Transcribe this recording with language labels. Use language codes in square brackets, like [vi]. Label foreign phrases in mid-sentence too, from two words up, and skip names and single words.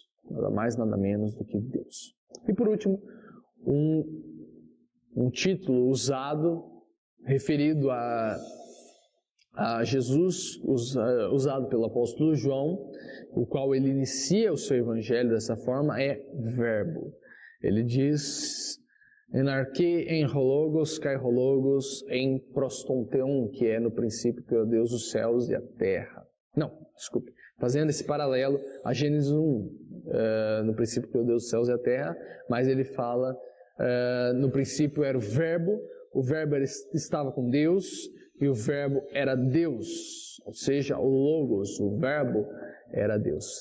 [pt] Nada mais, nada menos do que Deus. E por último, um título usado, referido a Jesus, usado pelo apóstolo João, o qual ele inicia o seu evangelho dessa forma, é Verbo. Ele diz, [el] ἐν ἀρχῇ ἦν ὁ λόγος, καὶ ὁ λόγος, ἦν πρὸς τὸν θεόν, [pt] que é no princípio criou Deus os céus e a terra. Não, desculpe. Fazendo esse paralelo a Gênesis 1, no princípio criou Deus os céus e a terra, mas ele fala, no princípio era o Verbo estava com Deus, e o Verbo era Deus, ou seja, o Logos, o Verbo era Deus.